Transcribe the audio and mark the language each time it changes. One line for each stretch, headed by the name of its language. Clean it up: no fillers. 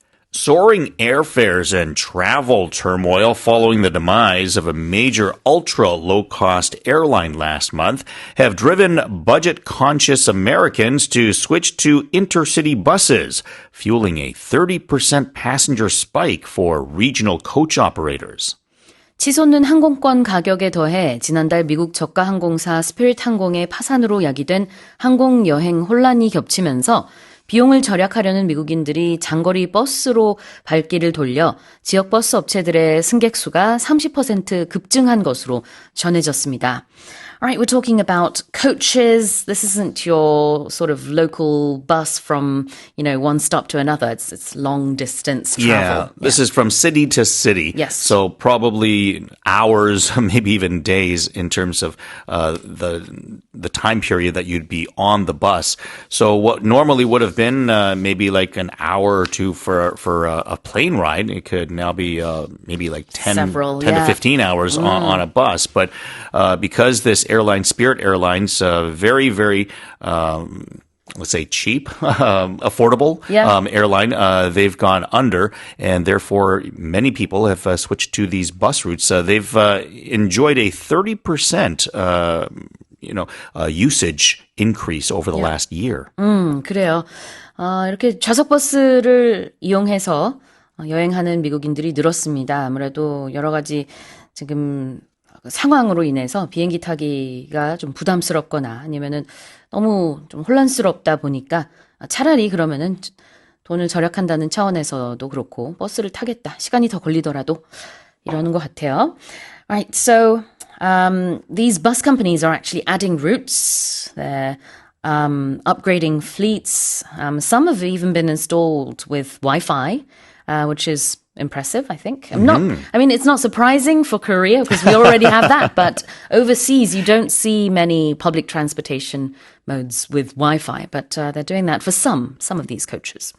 English: Soaring airfares and travel turmoil following the demise of a major ultra-low-cost airline last month have driven budget-conscious Americans to switch to intercity buses, fueling a 30% passenger spike for regional coach operators.
Korean: 치솟는 항공권 가격에 더해 지난달 미국 저가 항공사 스피릿 항공의 파산으로 야기된 항공 여행 혼란이 겹치면서 비용을 절약하려는 미국인들이 장거리 버스로 발길을 돌려 지역 버스 업체들의 승객 수가 30% 급증한 것으로 전해졌습니다.
English: All right, we're talking about coaches. This isn't your sort of local bus from, one stop to another. It's long distance travel. Yeah, this is from city to city. Yes. So probably hours, maybe even days in terms of the time period that you'd be on the bus. So what normally would have been maybe like an hour or two for a plane ride, it could now be maybe like 10 to 15 hours on a bus. But because this airline, Spirit Airlines, very, very, let's say cheap, affordable airline, they've gone under, and therefore many people have switched to these bus routes. They've enjoyed a 30% usage increase over the last year.
Korean: 그래요. 이렇게 좌석 버스를 이용해서 여행하는 미국인들이 늘었습니다. 아무래도 여러 가지 지금 상황으로 인해서 비행기 타기가 좀 부담스럽거나 아니면은 너무 좀 혼란스럽다 보니까 차라리 그러면은 돈을 절약한다는 차원에서도 그렇고 버스를 타겠다. 시간이 더 걸리더라도 이러는 것 같아요.
English: Right, so these bus companies are actually adding routes. They're upgrading fleets. Some have even been installed with Wi-Fi, which is impressive, I think. It's not surprising for Korea because we already have that, but overseas you don't see many public transportation modes with Wi-Fi, but they're doing that for some of these coaches.